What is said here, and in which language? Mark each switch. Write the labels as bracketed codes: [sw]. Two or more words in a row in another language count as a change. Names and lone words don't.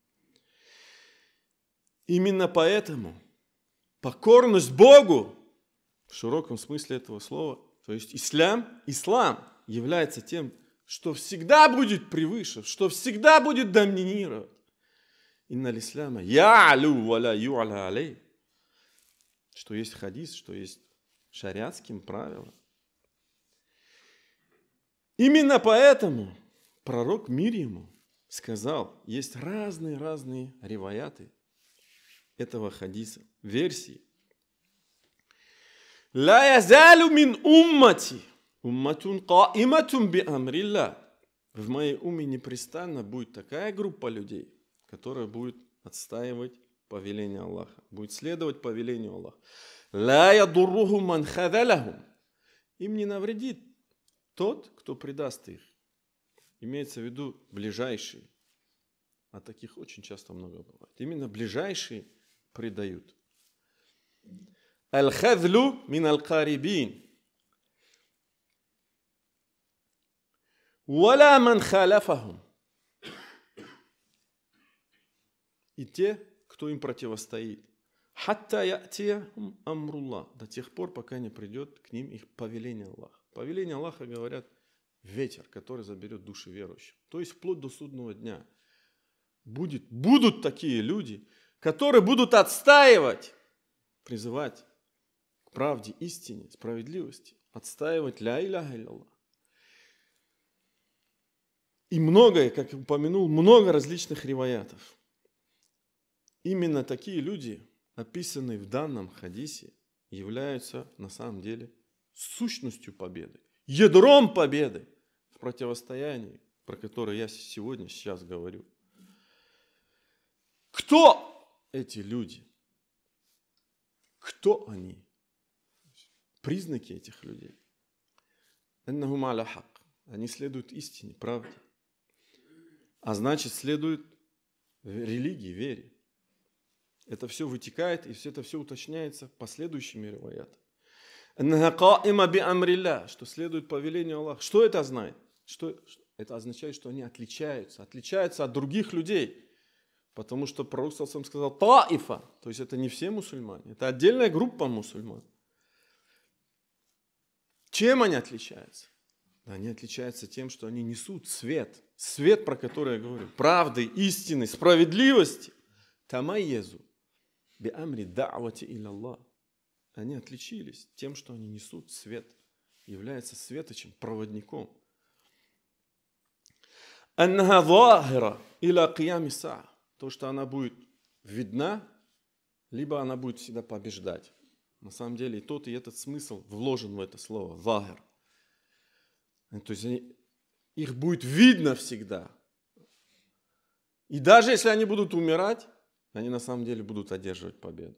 [ru] Именно поэтому покорность Богу, в широком смысле этого слова, то есть ислам является тем, что всегда будет превыше, что всегда будет доминировать. [ar] إن الإسلام يعلو ولا يعلى عليه. [ru] Что есть хадис, что есть шариатским правилом. Именно поэтому пророк мир ему сказал, есть разные риваяты этого хадиса, версии. [ar] لا يزال من أمتي أمة قائمة بأمر الله. [ru] В моей умме непрестанно будет такая группа людей, которая будет отстаивать повеление Аллаха, будет следовать повелению Аллаха. [ar] لا يضره من خذلهم. [ru] Им не навредит тот, кто предаст их. Имеется в виду ближайшие. А таких очень часто много бывает. Именно ближайшие предают. [ar] الخذل من الأقربين. وَلَا مَنْ خَالَفَهُمْ. [ru] И те, кто им противостоит. [ar] «حتى يأتيهم أمر الله». [ru] До тех пор, пока не придет к ним их повеление Аллаха. Повеление Аллаха, говорят, ветер, который заберет души верующих. То есть вплоть до судного дня. Будут такие люди, которые будут отстаивать, призывать к правде, истине, справедливости, отстаивать [ar] لا إله إلا. [ru] И многое, как я упомянул, много различных риваятов. Именно такие люди, описанные в данном хадисе, являются на самом деле сущностью победы, ядром победы в противостоянии, про которое я сейчас говорю. Кто эти люди? Кто они? Признаки этих людей. [ar] أنهم على حق. [ru] Они следуют истине, правде. А значит, следуют религии, вере. Это все вытекает, и это все уточняется последующими риваятами. Что следует повелению Аллаха. Что это означает? Это означает, что они отличаются от других людей. Потому что пророк сам сказал таифа, то есть это не все мусульмане, это отдельная группа мусульман. Чем они отличаются? Они отличаются тем, что они несут свет, про который я говорю, правды, истины, справедливости. [ar] تمايزوا بأمر دعوة إلى الله. [ru] Они отличились тем, что они несут свет, являются светочем, проводником. [ar] أنها ظاهرة إلى قيام الساعة. [ru] То, что она будет видна, либо она будет всегда побеждать. На самом деле и этот смысл вложен в это слово захир. То есть их будет видно всегда. И даже если они будут умирать, они на самом деле будут одерживать победу.